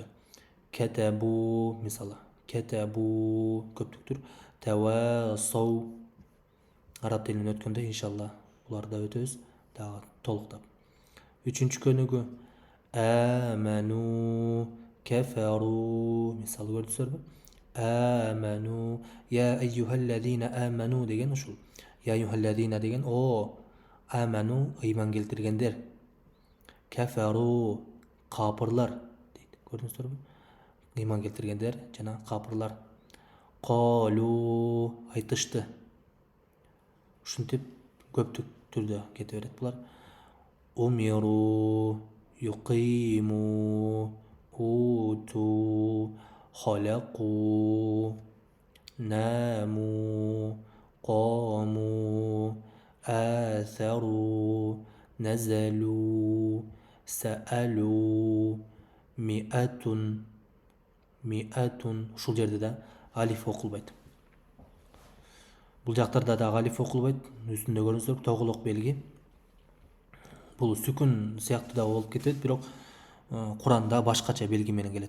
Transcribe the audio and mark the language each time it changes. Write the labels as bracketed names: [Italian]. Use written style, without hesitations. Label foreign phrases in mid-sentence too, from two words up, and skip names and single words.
[Kyrgyz] Кетебу мисалы, кетебу көптүк түр, тавасау араб тилинен өткөндө иншалла буларды өтөбүз дагы толуктап. Үчүнчү көнүгүү [Arabic] آمنوا كفروا [Kyrgyz] мисалы көрдүңүзбү? [Arabic] آمنوا يا أيها الذين آمنوا [Kyrgyz] деген ушул. [Arabic] يا أيها الذين [Kyrgyz] деген о аману ыйман келтиргендер. Кефару капырлар дейт. Көрдүңүздөрбү? Ыйман келтиргендер жана капырлар. Колу айтышты. Ушинтип көптүк түрдө кете берет булар. [Arabic] أمروا يقيموا أوتوا خلقوا ناموا قاموا آثروا نزلوا سألوا مئة [Kyrgyz] ушул жерде да алиф окулбайт. Бул жактарда да алиф окулбайт. Үстүндө көрүңүздөр тоголок белги. Бул сүкүн сыяктуу да болуп кетет, бирок Куранда башкача белги менен келет.